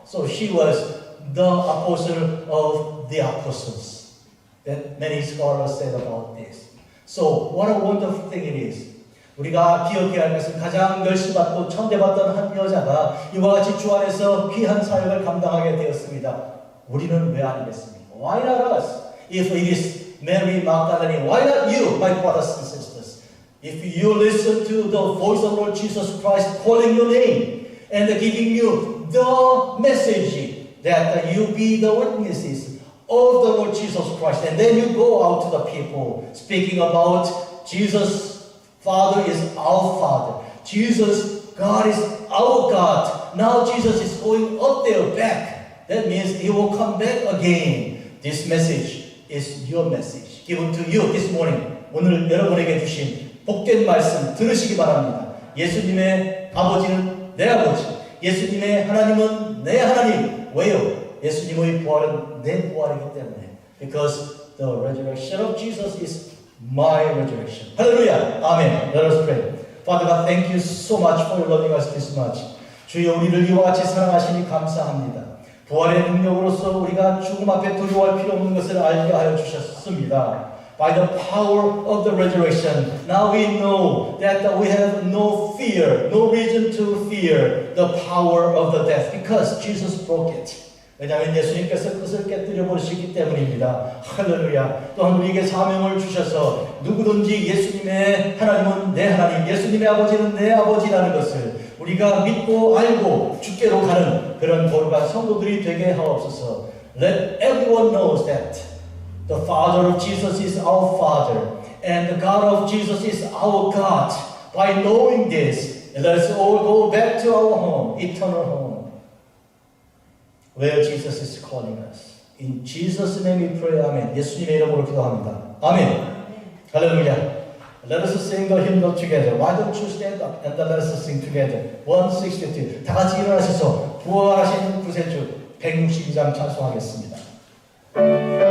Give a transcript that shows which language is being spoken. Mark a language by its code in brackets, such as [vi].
[en] So she was the apostle of the apostles. That many scholars said about this. So what a wonderful thing it is. [ko] 우리가 기억해야 할 것은 가장 멸시받고 천대받던 한 여자가 이와 같이 주 안에서 귀한 사역을 감당하게 되었습니다. 우리는 왜 아니겠습니까? [en] Why not us? If it is Mary Magdalene, why not you, my brothers and sisters? If you listen to the voice of Lord Jesus Christ calling your name and giving you the message that you be the witnesses of the Lord Jesus Christ, and then you go out to the people speaking about Jesus. Father is our Father. Jesus, God is our God. Now Jesus is going up there back. That means He will come back again. This message is your message given to you this morning. [ko] 오늘 여러분에게 주신 복된 말씀 들으시기 바랍니다. 예수님의 아버지는 내 아버지. 예수님의 하나님은 내 하나님. 왜요? 예수님의 부활은 내 부활이기 때문에. [en] Because the resurrection of Jesus is my resurrection. Hallelujah. Amen. Let us pray. Father God, thank you so much for loving us this much. [ko] 주여 우리를 이와 같이 사랑하시니 감사합니다. 부활의 능력으로서 우리가 죽음 앞에 두려워할 필요 없는 것을 알게 하여 주셨습니다. [en] By the power of the resurrection, now we know that we have no fear, no reason to fear the power of the death because Jesus broke it. [ko] 왜냐하면 예수님께서 그것을 깨뜨려 버리시기 때문입니다. 할렐루야. 또한 우리에게 사명을 주셔서 누구든지 예수님의 하나님은 내 하나님, 예수님의 아버지는 내 아버지라는 것을 우리가 믿고 알고 주께로 가는 그런 거룩한 성도들이 되게 하옵소서. [en] Let everyone knows that the Father of Jesus is our Father and the God of Jesus is our God. By knowing this, let's all go back to our home, eternal home, where Jesus is calling us. In Jesus' name we pray. Amen. [ko] 예수님의 이름으로 기도합니다. 아멘. 할렐루야. [en] Let us sing the hymn together. Why don't you stand up and let us sing together. 162. [ko] 다 같이 일어나셔서 부활하신 구세주 162장 찬송하겠습니다.